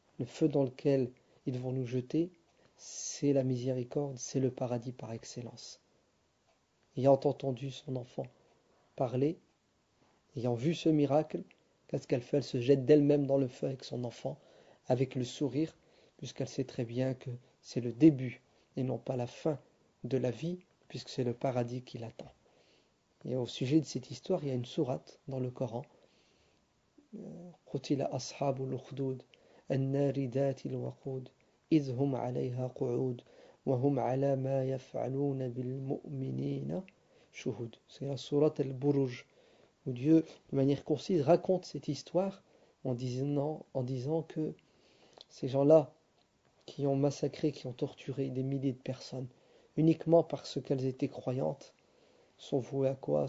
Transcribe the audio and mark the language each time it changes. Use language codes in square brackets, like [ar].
[fr] Le feu dans lequel ils vont nous jeter, c'est la miséricorde, c'est le paradis par excellence. » Ayant entendu son enfant parler, ayant vu ce miracle, qu'est-ce qu'elle fait? Elle se jette d'elle-même dans le feu avec son enfant, avec le sourire, puisqu'elle sait très bien que c'est le début et non pas la fin de la vie, puisque c'est le paradis qui l'attend. Et au sujet de cette histoire, il y a une sourate dans le Coran. [ar] قتل أصحاب الأخدود النار ذات الوقود إذ هم عليها قعود وهم على ما يفعلون بالمؤمنين شهود. [fr] C'est la sourate Al-Buruj, où Dieu, de manière concise, raconte cette histoire en disant que ces gens-là qui ont massacré, qui ont torturé des milliers de personnes, uniquement parce qu'elles étaient croyantes, sont vouées à quoi?